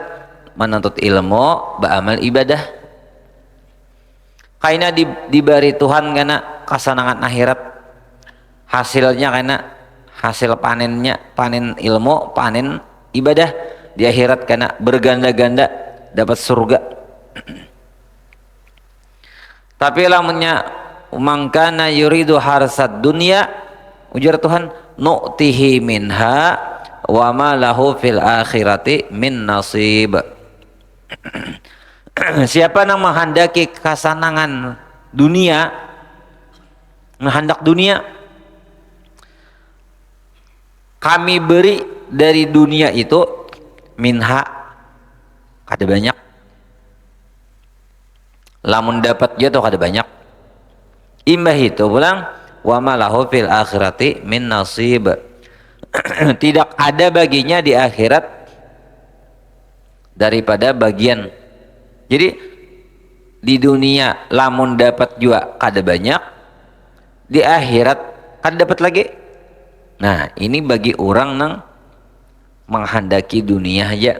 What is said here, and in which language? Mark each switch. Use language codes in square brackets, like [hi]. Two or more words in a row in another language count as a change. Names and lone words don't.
[id] Menuntut ilmu, beramal ibadah. Kayaknya diberi Tuhan karena kesenangan akhirat. Hasilnya karena hasil panennya, panen ilmu, panen ibadah di akhirat karena berganda-ganda dapat surga. [bjn] Tapi lamunnya [ar] من كان يريد حرث الدنيا, [bjn] ujar Tuhan, [ar] نؤته منها وما له في الآخرة من نصيب. [id] Siapa yang menghendaki kesenangan dunia, menghendak dunia, kami beri dari dunia itu minha, [bjn] kada banyak. Lamun dapat jatuh kada banyak. Imbah itu pulang [ar] وما له في الآخرة من نصيب. [id] Tidak ada baginya di akhirat daripada bagian. [bjn] Jadi di dunia lamun dapat juga kada banyak, di akhirat kada dapat lagi. [id] Nah, ini bagi orang yang menghendaki dunia aja.